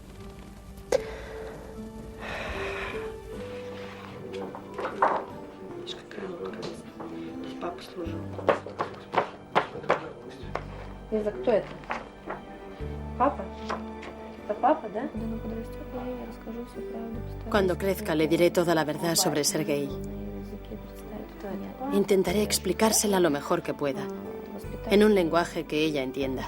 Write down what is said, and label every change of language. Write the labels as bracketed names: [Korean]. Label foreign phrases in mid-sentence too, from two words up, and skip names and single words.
[Russian] Видишь, какая он папа служил. Лиза, кто это? Папа? Это папа, да? [Spanish] Cuando crezca le diré toda la verdad sobre Sergei. Intentaré explicársela lo mejor que pueda, en un lenguaje que ella entienda.